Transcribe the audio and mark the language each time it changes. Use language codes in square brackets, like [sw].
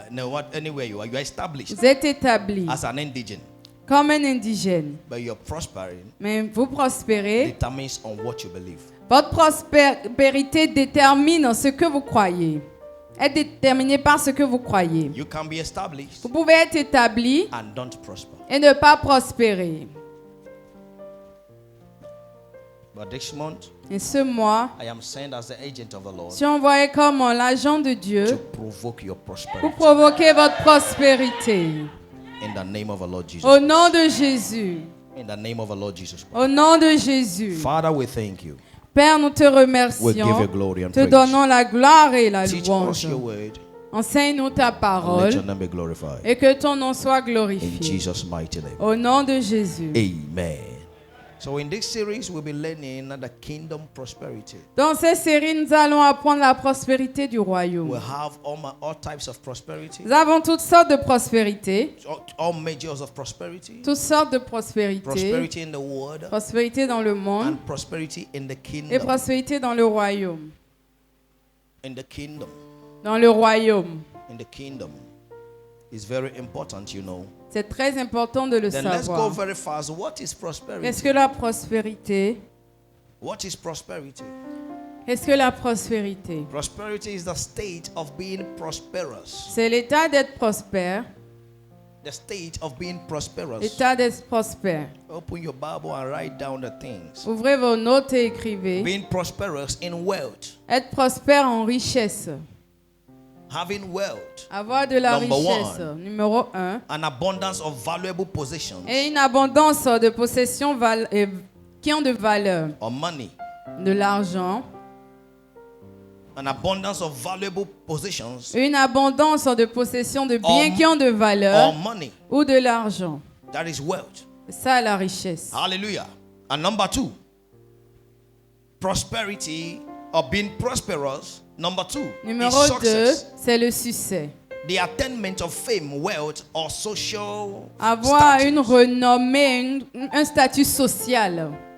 [en] No, anywhere you are established [fr] Vous êtes établi [en] as an indigene, [fr] comme un indigène. [en] but you're prospering [fr] Mais vous prospérez. [en] determines on what you believe. [fr] Votre prospérité détermine ce que vous croyez. Est déterminée par ce que vous croyez. [en] You can be established [fr] Vous pouvez être établi [en] and don't prosper. [fr] et ne pas prospérer. [en] But this month, [fr] Et ce mois, [en] I am sent as the agent of the Lord [fr] je suis envoyé comme l'agent de [en] to [fr] Dieu [en] provoke your [fr] pour [en] prosperity [fr] provoquer votre prospérité. [en] in the name of the Lord Jesus. [fr] Au nom de Jésus. [en] In the name of the Lord Jesus. [fr] Au nom de Jésus. [en] Father, we thank you. [fr] Père, nous te [en] We give [fr] remercions. [en] you glory and [fr] Te [en] praise. [fr] donnons la gloire et la [en] Teach us [fr] louange. [en] your word. [fr] Enseigne-nous ta [en] And let [fr] parole [en] your name be glorified. [fr] et que ton nom soit [en] In [fr] glorifié. [en] Jesus' mighty name. [fr] Au nom de Jésus. [en] Amen. So in this series, we'll be learning the kingdom prosperity. [fr] Dans cette série, nous allons apprendre la prospérité du royaume. [en] We'll have all types of prosperity, [fr] Nous avons toutes sortes de prospérité, [en] all measures of prosperity, [fr] toutes sortes de prospérité. [en] prosperity in the world, [fr] Prospérité dans le monde [en] and prosperity in the [fr] et [en] kingdom. [fr] prospérité dans le royaume. [en] In the kingdom. [fr] Dans le royaume. [en] In the kingdom. It's very important, you know. [fr] C'est très important de le [en] Then let's go [fr] savoir. [en] very fast. What is [fr] Qu'est-ce [en] prosperity? [fr] que la prospérité? [en] What is prosperity? [fr] Qu'est-ce que la prospérité? [en] Prosperity is the state of being prosperous. [fr] C'est l'état d'être prospère. [en] The state of being prosperous. [fr] L'état d'être prospère. [en] Open your Bible and write down the things. [fr] Ouvrez vos notes et écrivez. [en] Being prosperous in wealth. [fr] Être prospère en richesse. [en] Having wealth. [fr] Avoir de la [en] Number [fr] richesse. Numéro 1. [en] An abundance of valuable possessions [fr] Et une abondance de possessions qui ont de valeur. [en] or money. [fr] De l'argent. [en] An abundance of valuable possessions [fr] Une abondance de possessions de biens [en] Or- [fr] qui ont de valeur [en] or money. [fr] ou de l'argent. [en] That is wealth. [fr] C'est ça la richesse. [en] Hallelujah. And number 2, prosperity or being prosperous. Number 2 [fr] Numéro [en] is [fr] 2, [en] success. [fr] c'est le succès. [en] The attainment of fame, wealth, or social [fr] Avoir [en] status. [fr] une renommée, un statut social.